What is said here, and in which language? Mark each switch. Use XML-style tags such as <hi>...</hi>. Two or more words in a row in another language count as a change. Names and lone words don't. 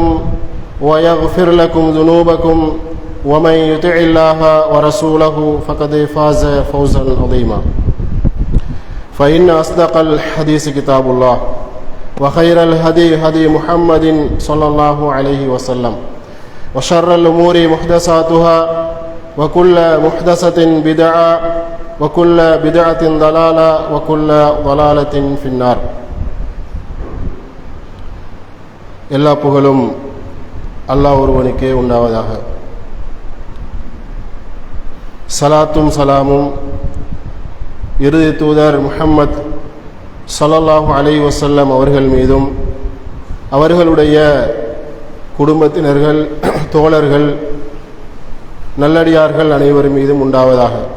<ar>ويغفر لكم ذنوبكم ومن يطع الله ورسوله فقد فاز فوزا عظيما فإن أصدق الحديث كتاب الله وخير الهدي هدي محمد صلى الله عليه وسلم وشر الأمور محدثاتها وكل محدثة بدعة وكل بدعة ضلالة وكل ضلالة في النار.</ar> <ta>எல்லா புகழும் அல்லாஹ் ஒருவனுக்கே உண்டாவதாக. சலாத்தும் சலாமும் இறுதி தூதர் முஹம்மத்</ta> <ar>صلى الله عليه وسلم</ar> <ta>அவர்கள் மீதும் அவர்களுடைய குடும்பத்தினர்கள், தோழர்கள், நல்லடியார்கள் அனைவர் மீதும் உண்டாவதாக.</ta>